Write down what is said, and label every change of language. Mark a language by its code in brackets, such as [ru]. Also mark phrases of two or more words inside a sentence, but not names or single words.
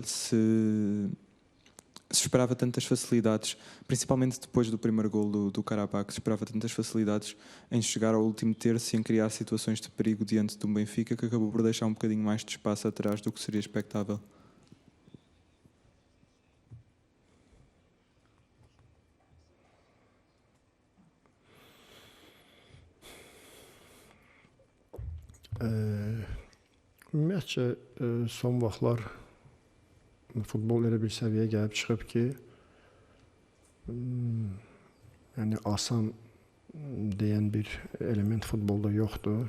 [pt] se esperava tantas facilidades, principalmente depois do primeiro golo do Karabakh, se esperava tantas facilidades em chegar ao último terço e em criar situações de perigo diante de um Benfica que acabou por deixar um bocadinho mais de espaço atrás do que seria expectável. [az] Ümumiyyətcə son vaxtlar futbol elə bir səviyyəyə gəlib çıxıb ki, yəni asan deyən bir element futbolda yoxdur.